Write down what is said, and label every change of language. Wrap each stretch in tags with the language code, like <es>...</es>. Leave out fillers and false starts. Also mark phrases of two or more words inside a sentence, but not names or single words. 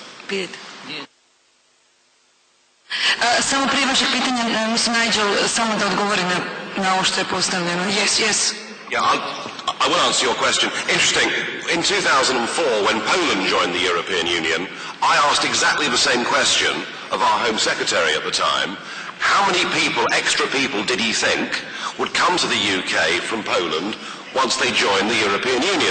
<hr>Vidite. Samo prije vašeg pitanja, mislim, Nigel, samo da odgovorim na ovo što je postavljeno.</hr> <en>Yes. Yeah, I will answer your question. Interesting. In 2004, when Poland joined the European Union, I asked exactly the same question of our Home Secretary at the time. How many people, extra people, did he think would come to the UK from Poland once they joined the European Union?</en>